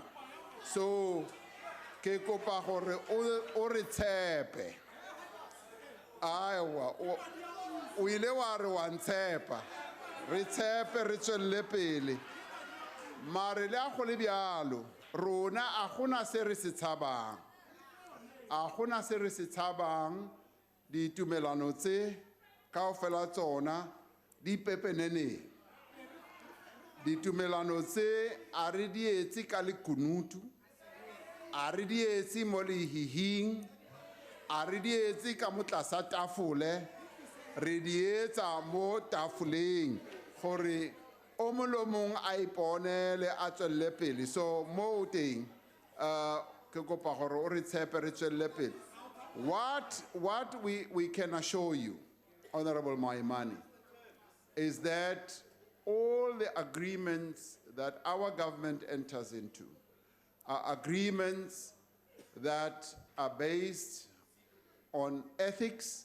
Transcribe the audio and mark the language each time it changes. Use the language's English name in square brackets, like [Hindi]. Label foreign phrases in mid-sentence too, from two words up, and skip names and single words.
[Southern Sotho] So ke kopa gore o re tshepe. Awa o ile wa re wa ntshepa. Re tshepe re tswelle pele. Mare le a go le bjalo, rona a gona se re se tshabang. A gona se re se tshabang ditumelano tse kaofela tsona di pepeneneng. Ditumelano tse a re di etse ka lekunutu, a re di etse mo lehihing, a re di etse ka mo tlasa tafole, re di etsa mo tafoleng gore o mong le o mong a iponele a tswelle pele. So mo teng ke kopa gore o re tshepe re tswelle pele. [English] What we can assure you, Honourable Maimane, is that all the agreements that our government enters into are agreements that are based on ethics.